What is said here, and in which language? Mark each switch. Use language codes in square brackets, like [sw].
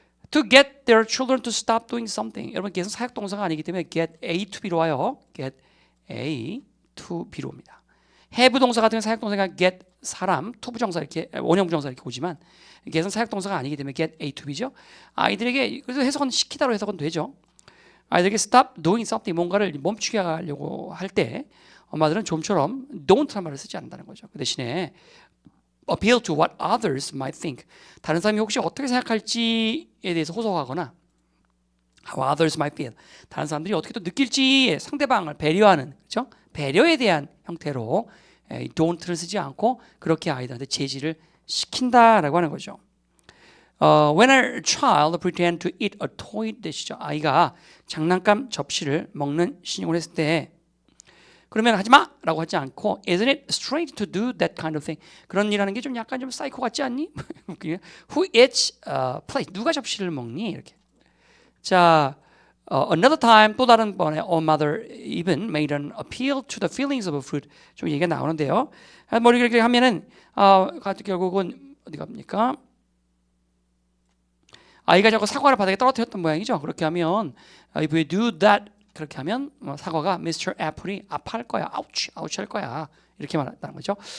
[en] To get their children to stop doing something. [ko] 여러분 계속 사역동사가 아니기 때문에 get A to B로 와요. get A to B로 옵니다. have 동사 같은 경우 사역동사가 get 사람, to 부정사 이렇게 원형 부정사 이렇게 오지만 계속 사역동사가 아니기 때문에 get A to B죠. 아이들에게 그래서 해석은 시키다로 해석은 되죠. 아이들에게 [en] stop doing something, [ko] 뭔가를 멈추게 하려고 할 때 엄마들은 좀처럼 don't라는 말을 쓰지 않는다는 거죠. 그 대신에 [en] appeal to what others might think, [ko] 다른 사람이 혹시 어떻게 생각할지에 대해서 호소하거나 [en] how others might feel, [ko] 다른 사람들이 어떻게 또 느낄지 상대방을 배려하는, 그렇죠? 배려에 대한 형태로 don't를 쓰지 않고 그렇게 아이들한테 제지를 시킨다라고 하는 거죠. [en] When a child pretend to eat a toy dish죠. [ko] 아이가 장난감 접시를 먹는 신용을 했을 때 그러면 하지 마라고 하지 않고 [en] Isn't it strange to do that kind of thing? [ko] 그런 일하는 게 좀 약간 좀 사이코 같지 않니? [en] Who eats plate? [ko] 누가 접시를 먹니? 이렇게. [en] 자, another time [ko] 또 다른 번에 [en] a mother even made an appeal to the feelings of food. [ko] 좀 얘기가 나오는데요. 뭐 이렇게 하면은 결국은 어디 갑니까? 아이가 자꾸 사과를 바닥에 떨어뜨렸던 모양이죠. 그렇게 하면 [en] if we do that, [ko] 그렇게 하면 사과가 Mr. Apple이 아파할 거야, 아우치 할 거야, 이렇게 말했다는 거죠.